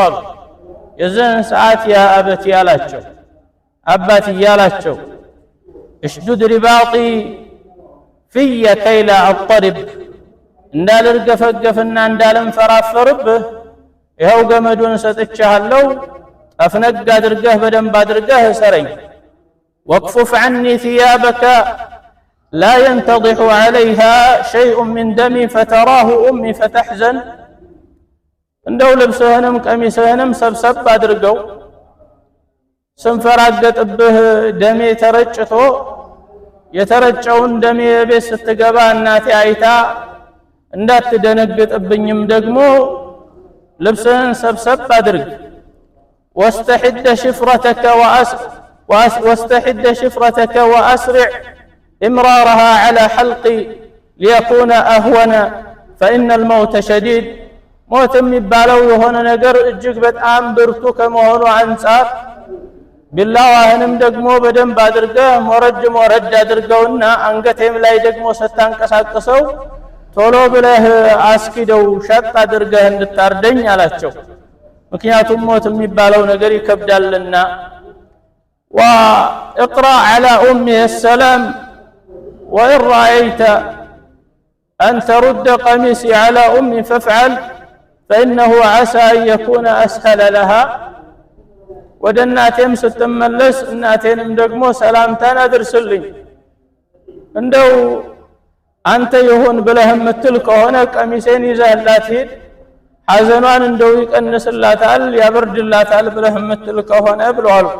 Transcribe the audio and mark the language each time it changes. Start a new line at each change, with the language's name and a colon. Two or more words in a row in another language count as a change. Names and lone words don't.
Amharic: አሉ። የዚህን ሰዓት
Arabic: يا أبتِ
Amharic: ያላቸው አባቲ ያላቸው
Arabic: اشدد رباطي في كيلا أضطرب
Amharic: እንዳልርገፈገፍና እንዳልንፈራፈርብህ ይኸው ገመዱን ሰጥቻለሁ፣ ጠፍነግ አድርገህ በደንብ አድርገህ እሰረኝ።
Arabic: واكفف عني ثيابك لا ينتضح عليها شيء من دمي فتراه أمي فتحزن
Amharic: እንደው ልብስህንም ቀሚስህንም ሰብሰብ አድርገው ስንፈራገጥብህ ደሜ ተረጭቶ የተረጨውን ደሜ ቤት ስትገባ እናቴ አይታ እንዳትደነግጥብኝም ደግሞ ልብስህን ሰብሰብ አድርግ።
Arabic: واستحد شفرتك وأسرع إمرارها على حلقي ليكون أهون فإن الموت
Amharic: شديد موت የሚባለው የሆነ ነገር እጅግ በጣም ብርቱ ከመሆኑ አንፃር ቢላዋህንም ደግሞ በደንብ አድርገህ ሞረድ አድርገውና አንገቴም ላይ ደግሞ ስታንቀሳቅሰው ቶሎ ብለህ አስኪደው ሸጥ አድርገህ እንድታርደኝ አላቸው። ምክንያቱም ሞት የሚባለው ነገር ይከብዳልና።
Arabic: واقرأ على أمه السلام وإن رأيت أن ترد قميصي على أمي فافعل فإنه عسى أن يكون أسهل لها
Amharic: ወደ እናቴም ስትመለስ እናቴንም ደግሞ ሰላምታን አድርስልኝ። እንደው አንተ ይሁን ብለህ የምትል ከሆነ ቀሚሴን ይዘህላት ሂድ፣ ሐዘኗን እንደው ይቀንስላታል ያበርድላታል ብለህ የምትል ከሆነ ብለዋል።